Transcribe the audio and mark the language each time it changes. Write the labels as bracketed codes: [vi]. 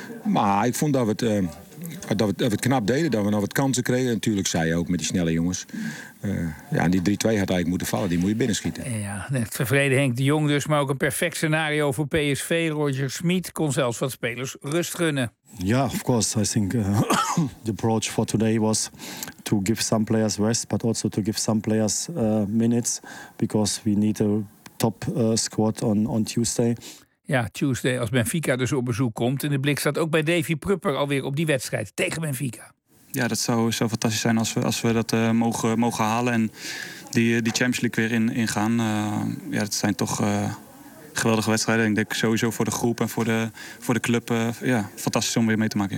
[nl] Maar ik vond dat we het knap deden, dat we nog wat kansen kregen. Natuurlijk zei je ook met die snelle jongens. En die 3-2 had eigenlijk moeten vallen, die moet je binnenschieten. Ja, net tevreden Henk de Jong dus, maar ook een perfect scenario voor PSV. Roger Schmid kon zelfs wat spelers rust gunnen. [en] Ja, of course. I think the approach for today was to give some players rest, but also to give some players minutes. Because we need a top squad on Tuesday. [nl] Ja, Tuesday als Benfica dus op bezoek komt. En de blik staat ook bij Davy Prupper alweer op die wedstrijd tegen Benfica. Ja, dat zou fantastisch zijn als we dat mogen halen en die Champions League weer ingaan. Dat zijn toch geweldige wedstrijden. Ik denk sowieso voor de groep en voor de club fantastisch om weer mee te maken.